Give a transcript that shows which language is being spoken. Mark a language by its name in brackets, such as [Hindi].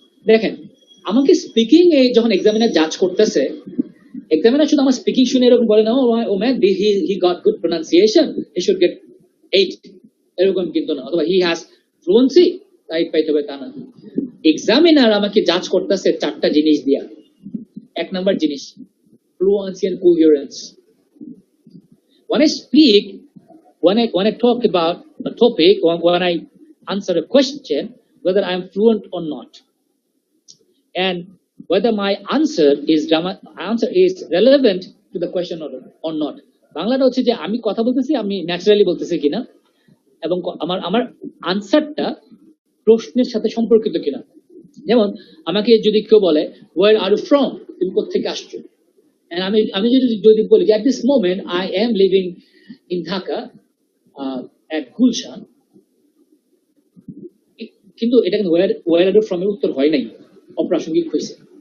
[Bangla] দেখেন, আমাকে স্পিকিং এ যখন এক্সামিনার জাজ করতেছে, এক্সামিনার শুধু আমার স্পিকিং শুনে এরকম বলে না, [English] oh man he got good pronunciation, he should get 8, [Bangla] এরকম কিন্তু না, অথবা [English] he has fluency, [Bangla] তাই পাইতে হবে, তা না। এক্সামিনার আমাকে জাজ করতেছে 4টা জিনিস দিয়া। 1 নাম্বার জিনিস, fluency and coherence. [English] When I speak, when I talk about a topic, or when I answer a question, whether I am fluent or not, and whether my answer is relevant to the question or not. [Bangla] বাংলাটা হচ্ছে যে আমি কথা বলতেছি, আমি naturally বলতেছি কিনা, এবং আমার আনসারটা প্রশ্নের সাথে সম্পর্কিত কিনা। যেমন আমাকে যদি কেউ বলে [English] where are you from, [Bangla] তুমি কোথেকে আসছো, and আমি যদি বলি [English] at this moment I am living in Dhaka at Gulshan, [Bangla] কিন্তু এটা কিন্তু [English] where are you from [Bangla] এর উত্তর হয় নাই, অপ্রাসঙ্গিক হয়েছে।